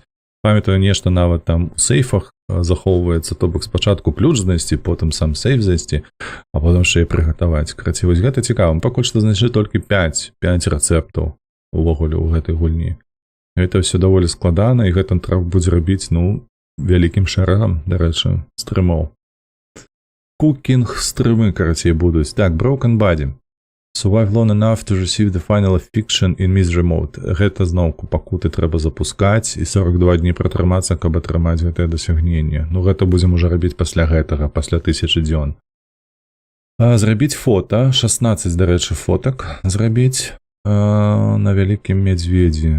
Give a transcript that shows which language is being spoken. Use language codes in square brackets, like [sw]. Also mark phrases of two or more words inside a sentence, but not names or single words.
[be] Памятаю, нешта нават там у сейфах захоўваецца, то бок спачатку ключ знайсці, потым сам сейф знайсці, а потым яшчэ і прыгатаваць. Карацей, вось гэта цікава. Пакуль што знайшлі толькі 5 рэцэптаў увогуле ў гэтай гульні. Гэта ўсё даволі складана, і гэта трэба будзе рабіць, ну, вялікім шэрагам, дарэчы, стрымоў. Кукінг стрымы, карацей, будуць. Так, [en] Broken Body. Survive long enough to receive the final affliction in Misery Mode. [be] Гэта зноўку пакуты трэба запускаць і 42 дні пратрымацца, каб атрымаць гэтае дасягненне. Ну, гэта будзем ужо рабіць пасля гэтага, пасля 1000 дзён. Зрабіць фота, 16, дарэчы, фотак зрабіць на вялікім медведзі.